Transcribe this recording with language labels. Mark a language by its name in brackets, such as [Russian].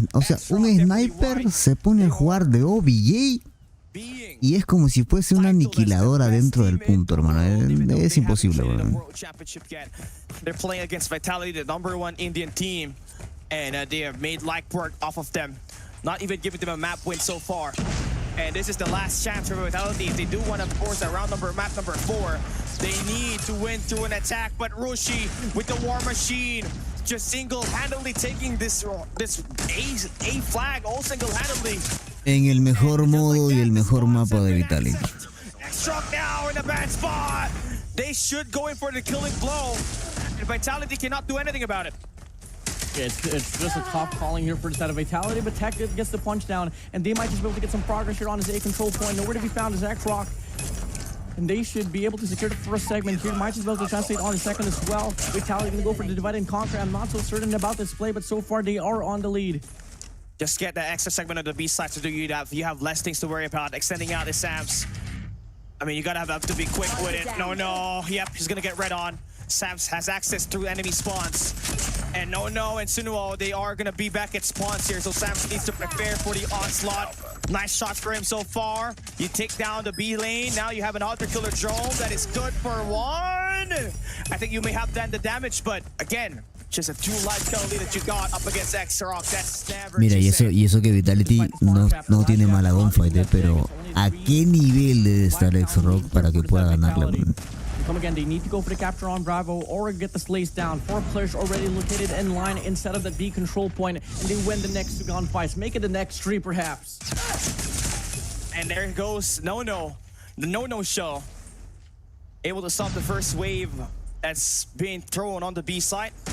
[Spanish] O sea, un sniper se pone a jugar de OBJ y es como si fuese una aniquiladora dentro del punto, hermano. Es imposible, weón. [English] They're playing against Vitality, the #1 Indian team, and they have made light work off of them. Not even giving them a map win so far. And this is the last chance for Vitality. If they do want to force a map number 4, they need to win through an attack. But Rushi with the War Machine just single-handedly taking this A flag all single-handedly. [Spanish] En el mejor modo y el mejor mapa de Vitality. [English] Struck now in a bad spot. They should go in for the killing blow, and Vitality cannot do anything about it. It's just a tough calling here for the side of Vitality, but Tech gets the punch down, and they might just be able to get some progress here on his A control point. Nowhere to be found is X-Rock, and they should be able to secure the first segment here. Might just be able to translate on the second as well. Vitality gonna go for the divide and conquer. I'm not so certain about this play, but so far they are on the lead. Just get the extra segment of the B side to do you have less things to worry about. Extending out the Sams. I mean, you gotta have to be quick with it. No. Yep, he's gonna get red on. Sams has access through enemy spawns. And and Sunuo, they are gonna be back at spawns here, so Sams needs to prepare for the onslaught. Nice shots for him so far. You take down the B lane. Now you have an auto killer drone that is good for 1. I think you may have done the damage, but again, just a 2-life penalty that you got up against X-Rock. That's never. [Spanish] Mira, y eso que Vitality no tiene mala gunfight, pero ¿a qué nivel debe estar X-Rock para que pueda ganarle? [English] Come again, they need to go for the capture on Bravo or get the slays down. 4 players already located in line instead of the B control point, and they win the next 2 gunfights. Make it the next 3, perhaps. And there goes the No show. Able to stop the first wave that's being thrown on the B side.